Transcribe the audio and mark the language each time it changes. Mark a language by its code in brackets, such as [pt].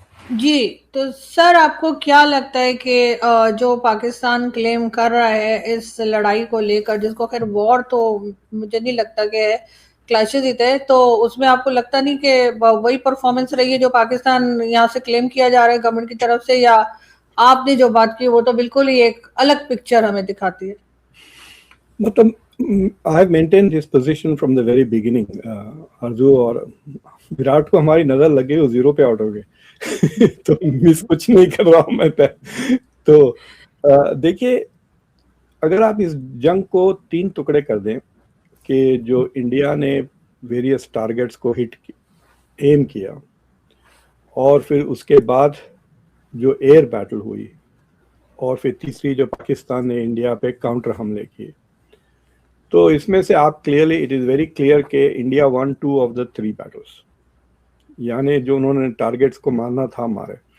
[ur] جی تو سر آپ کو کیا لگتا ہے کہ جو پاکستان کلیم کر رہا ہے اس لڑائی کو لے کر، جس کو خیر وار تو مجھے نہیں لگتا کہ ہے، کلیشز ہی تھے، تو اس میں آپ کو لگتا نہیں کہ وہی پرفارمنس رہی ہے جو پاکستان یہاں سے کلیم کیا جا رہا ہے گورنمنٹ کی طرف سے، یا آپ نے جو بات کی وہ تو بالکل ہی ایک الگ پکچر ہمیں دکھاتی ہے؟ [en] مطلب I have maintained this position from the very beginning. [ur] ارجو اور وراٹ کو ہماری نظر لگ گئی، وہ 0 پہ آؤٹ ہو گئے تو مس کچھ نہیں کر رہا ہوں میں. تو دیکھیے، اگر آپ اس جنگ کو 3 ٹکڑے کر دیں کہ جو انڈیا نے ویریس ٹارگیٹس کو ایم کیا، اور پھر اس کے بعد جو ایئر بیٹل ہوئی، اور پھر تیسری جو پاکستان نے انڈیا پہ کاؤنٹر حملے کیے، تو اس میں سے آپ clearly [en] it is very clear [ur] کہ [en] India won 2 of the 3 battles, [ur] یعنی جو انہوں نے ٹارگیٹس کو مارنا تھا مارے.